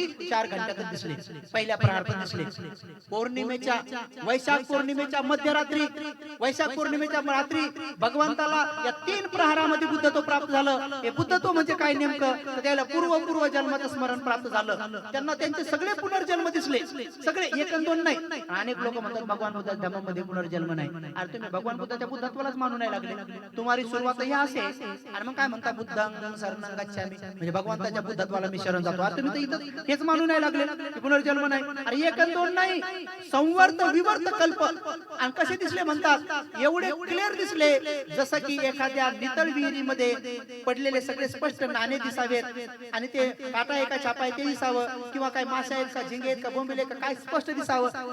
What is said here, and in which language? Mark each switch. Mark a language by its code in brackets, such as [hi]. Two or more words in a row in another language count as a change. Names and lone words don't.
[mr] 4 घंट्यातच दिसले, पहिल्या प्रहारात दिसले. पौर्णिमेच्या, वैशाख पौर्णिमेच्या मध्यरात्री, वैशाख पौर्णिमेच्या रात्री भगवंताला या 3 प्रहारामध्ये बुद्धत्व प्राप्त झालं. हे बुद्धत्व म्हणजे काय नेमकं, तर त्याला पूर्व जन्माचं स्मरण प्राप्त झालं. त्यांना त्यांचे सगळे पुनर्जन्म दिसले, सगळे, 1 आणि 2 नाही. अनेक लोक म्हणतात भगवान बुद्ध धम्मामध्ये पुनर्जन्म नाही. अरे तुम्ही भगवान बुद्धाच्या बुद्धत्वालाच मानू नाही लागले. तुम्हारी सुरुवात ही असे आणि मग काय म्हणता [pi] बुद्धं शरणं गच्छामि, [mr] म्हणजे भगवंताच्या बुद्धत्वाला मी शरण जातो. अरे तुम्ही तर इथं हेच मानू नाही लागले की पुनर्जन्म नाही. अरे 1 आणि 2 नाही, संवर्त विवर्त कल्प. आणि कसे दिसले म्हणतात, एवढे क्लिअर दिसले जसं की एखाद्या नितळ विहिरीमध्ये पडलेले सगळे स्पष्ट नाणे दिसावेत आणि ते काटा आहे का छापा आहे ते दिसावं, किंवा काय मासे आहेत का, झिंगे आहेत का, बोंबिले का, काय स्पष्ट दिसावं.